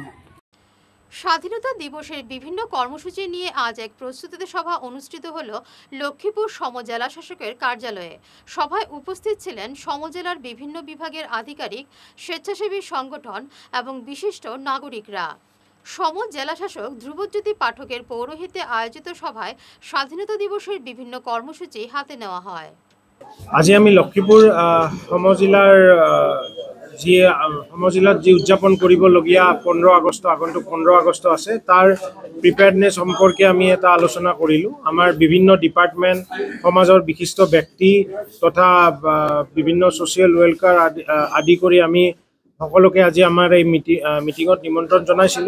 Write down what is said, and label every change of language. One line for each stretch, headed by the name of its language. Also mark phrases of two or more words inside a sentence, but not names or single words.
Bangla: স্বাধীনতা দিবসের বিভিন্ন কর্মসূচি নিয়ে আজ এক প্রস্তুতি সভা অনুষ্ঠিত হল লক্ষ্মীপুর সমজেলা শাসকের কার্যালয়ে। সভায় উপস্থিত ছিলেন সমজেলার বিভিন্ন বিভাগের আধিকারিক, স্বেচ্ছাসেবী সংগঠন এবং বিশিষ্ট নাগরিকরা। সমজেলা শাসক ধ্রুবজ্যোতি পাঠকের পৌরোহিত্যে আয়োজিত সভায় স্বাধীনতা দিবসের বিভিন্ন কর্মসূচি হাতে নেওয়া হয়।
Assamese: আজি আমি লক্ষ্মীপুর সমজিলাত যি উদযাপন কৰিবলগীয়া 15 আগষ্ট আগন্তুক 15 আগষ্ট আছে, তাৰ প্ৰিপেয়াৰনেছ সম্পৰ্কে আমি এটা আলোচনা কৰিলোঁ। আমাৰ বিভিন্ন ডিপাৰ্টমেণ্ট, সমাজৰ বিশিষ্ট ব্যক্তি তথা বিভিন্ন
English: social welfare
Assamese: আদি কৰি আমি সকলোকে আজি আমাৰ এই মিটিঙত নিমন্ত্ৰণ জনাইছিলোঁ।